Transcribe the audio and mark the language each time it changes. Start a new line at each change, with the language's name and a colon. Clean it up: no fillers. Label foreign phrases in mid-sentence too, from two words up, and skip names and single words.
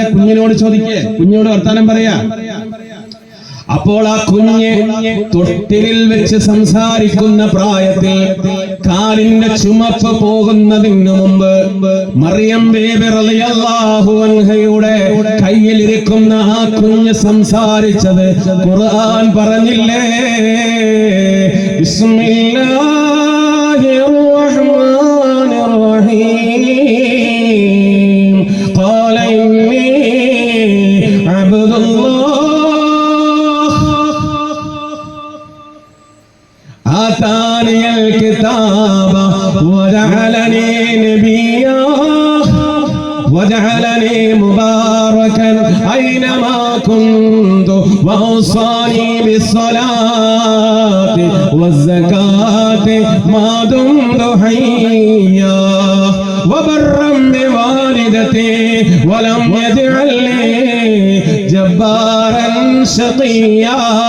Malayalam: കുഞ്ഞിനോട് ചോദിക്കേ, കുഞ്ഞിനോട് വർത്താനം പറയാ. അപ്പോൾ ആ കുഞ്ഞ് തൊട്ടിലിൽ വെച്ച് സംസാരിക്കുന്ന പ്രായത്തിൽ കാലിന്റെ ചുമപ്പ് പോകുന്നതിന് മുമ്പ് മറിയം ബീവി
Arabic: رضي الله عنها
Malayalam: കയ്യിലിരിക്കുന്ന ആ കുഞ്ഞ് സംസാരിച്ചത് ഖുർആൻ പറഞ്ഞില്ലേ?
Arabic: بسم الله الرحمن الرحيم قال إني عبد الله آتاني الكتاب وجعلني نبيا وجعلني مباركا أينما كنت وأوصاني بالصلاة والزكاة ما دمت حيا وبرا بوالدتي ولم يجعلني جبارا شقيا